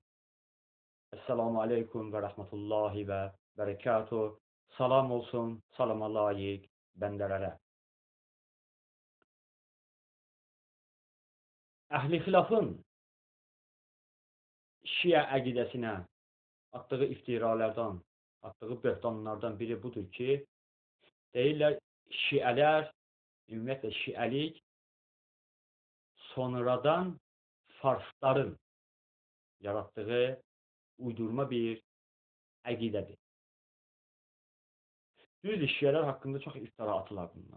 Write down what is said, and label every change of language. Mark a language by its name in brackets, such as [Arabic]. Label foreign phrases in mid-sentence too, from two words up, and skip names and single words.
[Arabic] السلام عليكم ورحمة الله وبركاته. [Azerbaijani] Salam olsun, salama layık bendelere. Ehli hilafın Şia əqidəsinə attığı iftiralardan, attığı böhtanlardan biri budur ki, deyirlər Şiələr, ümumiyyətlə Şiəlik sonradan Farsların yarattığı uydurma bir əqidədir. Düzdür, Şiələr haqqında çox iftira atılar bunlar.